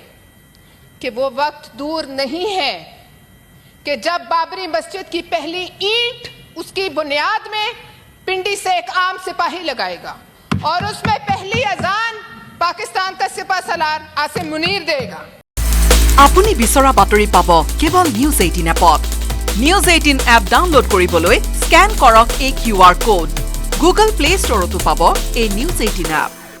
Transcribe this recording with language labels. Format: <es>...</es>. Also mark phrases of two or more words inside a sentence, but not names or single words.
<hi>कि वो वक्त दूर नहीं है कि जब बाबरी मस्जिद की पहली ईंट उसकी बुनियाद में पिंडी से एक आम सिपाही लगाएगा और उसमें पहली अजान पाकिस्तान का सिपा सलार आसिम मुनीर देगा।</hi> <as>আপুনি বিচৰা বাতৰি পাব কেৱল নিউজ 18 এপত। নিউজ 18 এপ ডাউনলোড কৰিবলৈ স্ক্যান কৰক এই QR কোড। গুগল প্লে ষ্টৰতো পাব এই নিউজ 18 এপ।</as>